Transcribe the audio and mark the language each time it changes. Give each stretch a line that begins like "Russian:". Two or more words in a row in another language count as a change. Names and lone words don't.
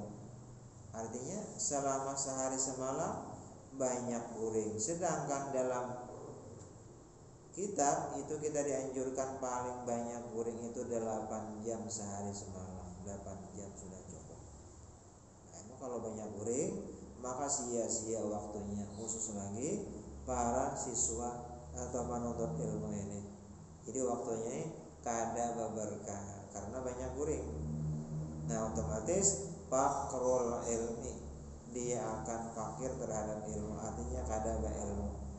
Indonesian: Artinya selama sehari semalam banyak guring, sedangkan dalam kitab itu kita dianjurkan paling banyak guring itu 8 jam sehari semalam. 8 jam sudah cukup. Kalau banyak guring maka sia-sia waktunya, khusus lagi para siswa atau penuntut ilmu ini. Jadi waktunya ini kada berkah karena banyak guring. Nah, otomatis
Arabic: فقر العلم,
Indonesian: dia akan fakir terhadap ilmu, artinya kada berilmu.